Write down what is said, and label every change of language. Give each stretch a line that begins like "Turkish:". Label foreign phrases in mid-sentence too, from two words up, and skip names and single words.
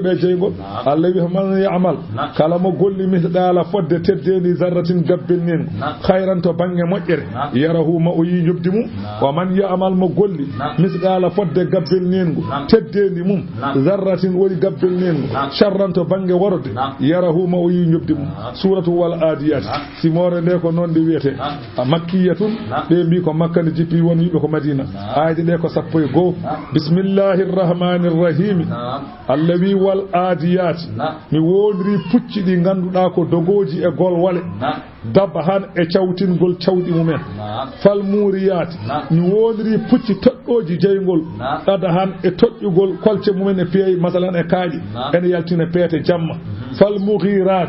Fula: yobe jeygol Allah wi
Arabic: من يعمل
Fula: kala mo golli misdala fodde teddeni zarratin gabbelnin khairan to bange moƴƴere yarahu ma o yi jobdi mum
Arabic: ومن يعمل
Fula: mo golli misdala fodde gabbelnin teddeni mum zarratin wori gabbelnin sharran to bange worode yarahu ma o yi jobdi mum suratu wal adiyat simore ne ko non de wiyete makkiyatun be mbi ko makka ne jippi woni yibe ko madina ayde de ko sappo e go
Arabic: بسم الله الرحمن الرحيم
Fula: allawi wal adiyat mi wondri pucci di ganduda ko dogoji e gol wale dabba han e cawtingol cawdi mumen
Arabic: فالموريات
Fula: mi wondri pucci toddoji jeygol dada han e toddugol kolce mumen e peey masalan e kaaji en yaltina peete jamma
Arabic: فالمغيرات